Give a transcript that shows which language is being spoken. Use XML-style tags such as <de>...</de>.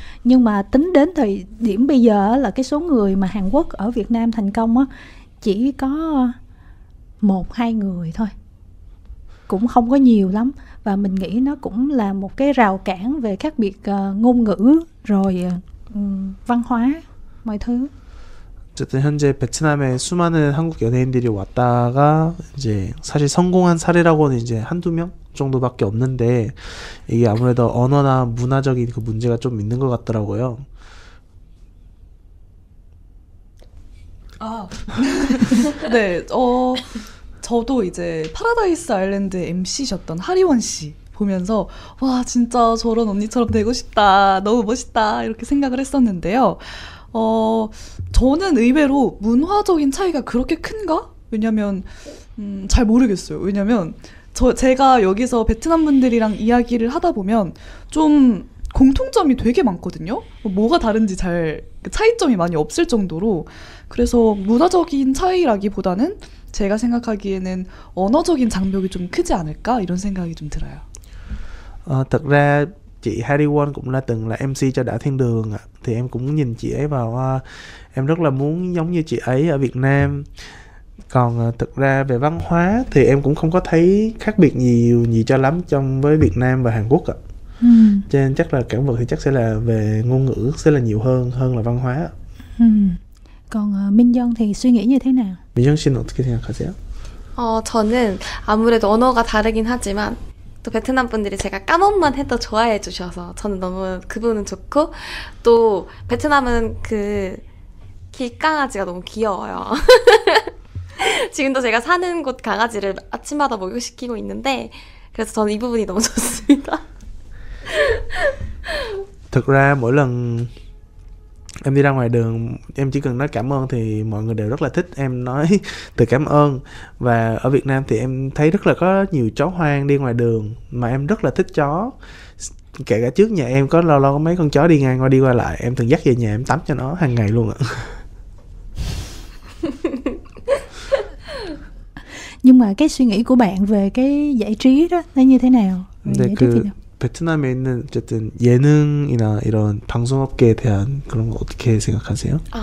<vi>Nhưng mà tính đến thời điểm bây giờ là cái số người mà Hàn Quốc ở Việt Nam thành công á, chỉ có 1-2 người thôi, cũng không có nhiều lắm. Và mình nghĩ nó cũng là một cái rào cản về khác biệt ngôn ngữ rồi văn hóa mọi thứ.</vi> <ko>어쨌든 현재 베트남에 수많은 한국 연예인들이 왔다가 이제 사실 성공한 사례라고는 이제 한두 명 정도밖에 없는데, 이게 아무래도 언어나 문화적인 그 문제가 좀 있는 것 같더라고요. 네, 저도 이제 파라다이스 아일랜드 MC셨던 하리원 씨 보면서 와, 진짜 저런 언니처럼 되고 싶다, 너무 멋있다, 이렇게 생각을 했었는데요. 저는 의외로 문화적인 차이가 그렇게 큰가? 왜냐면 잘 모르겠어요. 왜냐면 제가 여기서 베트남 분들이랑 이야기를 하다 보면 좀 공통점이 되게 많거든요. 뭐가 다른지 잘 차이점이 많이 없을 정도로. 그래서 문화적인 차이라기보다는 제가 생각하기에는 언어적인 장벽이 좀 크지 않을까, 이런 생각이 좀 들어요.</ko> <vi>Thật ra chị Harry Won cũng từng là MC cho Đã Thiên Đường ạ. Thì em cũng nhìn chị ấy vào, em rất là muốn giống như chị ấy ở Việt Nam. Còn thực ra về văn hóa thì em cũng không có thấy khác biệt nhiều cho lắm trong với Việt Nam và Hàn Quốc ạ. Cho nên chắc là cản vật thì chắc sẽ là về ngôn ngữ sẽ là nhiều hơn là văn hóa. Còn Minh Dân thì suy nghĩ như thế nào?</vi> <ko>민정 씨는 어떻게 생각하세요? 저는 아무래도 언어가 다르긴 하지만 또 베트남 분들이 제가 까먹만 해도 좋아해 주셔서 저는 너무 그분은 좋고, 또 베트남은 그 길강아지가 너무 귀여워요. 지금도 제가 사는 곳 강아지를 아침마다 목욕시키고 있는데, 그래서 저는 이 부분이 너무 좋습니다.</ko> <vi>Thực ra mỗi lần em đi ra ngoài đường, em chỉ cần nói cảm ơn thì mọi người đều rất là thích em nói từ cảm ơn. Và ở Việt Nam thì em thấy rất là có nhiều chó hoang đi ngoài đường, mà em rất là thích chó. Kể cả trước nhà em có lâu lâu có mấy con chó đi ngang qua đi qua lại, em thường dắt về nhà em tắm cho nó hàng ngày luôn ạ. Nhưng mà cái suy nghĩ của bạn về cái giải trí đó nó như thế nào?</vi> <ko>네, 베트남에 있는 어쨌든 예능이나 이런 방송업계에 대한 그런 거 어떻게 생각하세요?</ko>